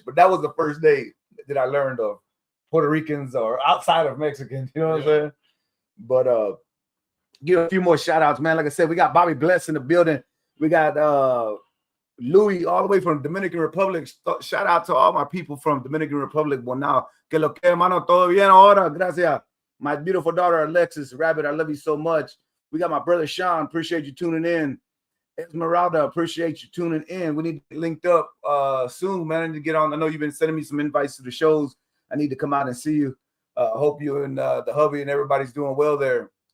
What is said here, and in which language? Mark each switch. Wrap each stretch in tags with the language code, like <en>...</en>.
<en>But that was the first day that I learned of Puerto Ricans or outside of Mexicans, you know what I'm saying? But give a few more shout outs, man. Like I said, we got Bobby Bless in the building. We got Louis all the way from Dominican Republic. Shout out to all my people from Dominican Republic. Well, now,</en> <es>que lo que, hermano, todo bien ahora. Gracias.</es> <en>My beautiful daughter, Alexis Rabbit, I love you so much. We got my brother, Sean. Appreciate you tuning in. Esmeralda, appreciate you tuning in. We need to get linked up soon, man. I need to get on. I know you've been sending me some invites to the shows. I need to come out and see you. Hope you and the hubby and everybody's doing well there.</en>